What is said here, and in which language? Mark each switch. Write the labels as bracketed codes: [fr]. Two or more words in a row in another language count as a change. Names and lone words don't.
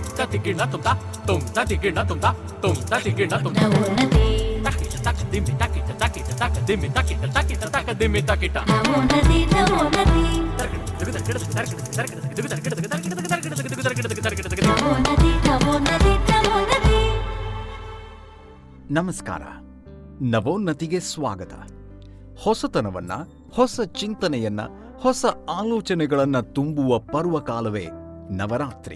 [kn] ತಿಗಿಣ ತುಂತ ತುಂತ ತಿಗಿಣ ತುಂತ ತುಂತ ತಿಗಿಣ ತುಂತ taquita taca dimmi taquita taquita taca dimmi taquita taquita taca dimmi taquita ನಮಸ್ಕಾರ. ನವೋನ್ನತಿಗೆ ಸ್ವಾಗತ. ಹೊಸತನವನ್ನ, ಹೊಸ ಚಿಂತನೆಯನ್ನ, ಹೊಸ ಆಲೋಚನೆಗಳನ್ನ ತುಂಬುವ ಪರ್ವಕಾಲವೇ ನವರಾತ್ರಿ.